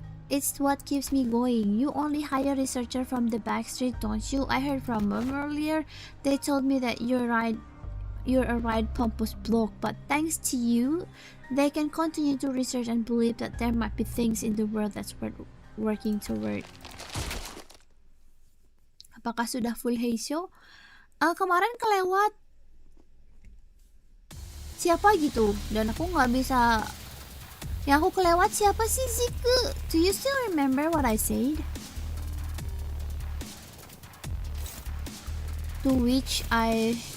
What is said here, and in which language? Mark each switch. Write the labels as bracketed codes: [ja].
[en] It's what keeps me going. You only hire researcher from the backstreet, don't you? I heard from them earlier. They told me that you're a right pompous bloke, but thanks to you, they can continue to research and believe that there might be things in the world that's worth working toward. [id] Apakah sudah full Heisho? Kemarin kelewat siapa gitu, dan aku nggak bisa. Yang aku kelewat siapa sih, Ziku? [en] Do you still remember what I said? To which I